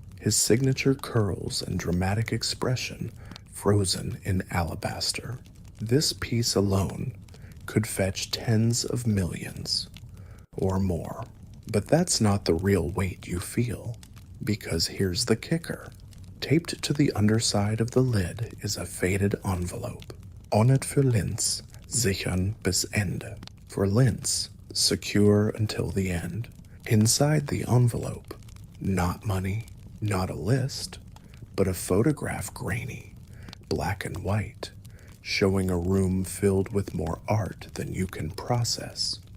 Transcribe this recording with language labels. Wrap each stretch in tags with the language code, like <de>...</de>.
<en>His signature curls and dramatic expression frozen in alabaster. This piece alone could fetch tens of millions or more. But that's not the real weight you feel, because here's the kicker. Taped to the underside of the lid is a faded envelope.</en> <de>Ohnet für Linz, sichern bis Ende.</de> <en>For Linz, secure until the end. Inside the envelope, not money, not a list, but a photograph grainy, black and white, showing a room filled with more art than you can process.</en>